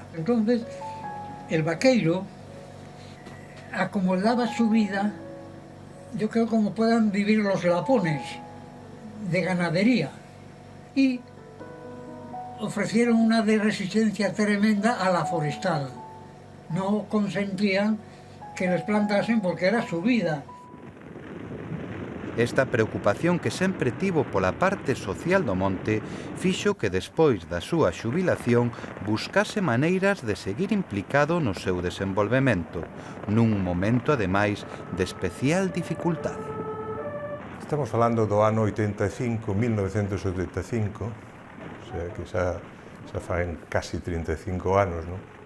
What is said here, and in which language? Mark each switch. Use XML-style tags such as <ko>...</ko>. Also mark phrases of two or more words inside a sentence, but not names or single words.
<es>Entonces, el vaqueiro acomodaba su vida, yo creo como puedan vivir los lapones, de ganadería, y ofrecieron una de resistencia tremenda a la forestal. No consentían que les plantasen porque era su vida.</es> <gl>Esta preocupación que sempre tivo pola parte social do monte fixo que despois da súa xubilación buscase maneiras de seguir implicado no seu desenvolvemento, nun momento ademais de especial dificultade. Estamos falando do ano 85, 1985, o sea que xa faen casi 35 anos, non?</gl>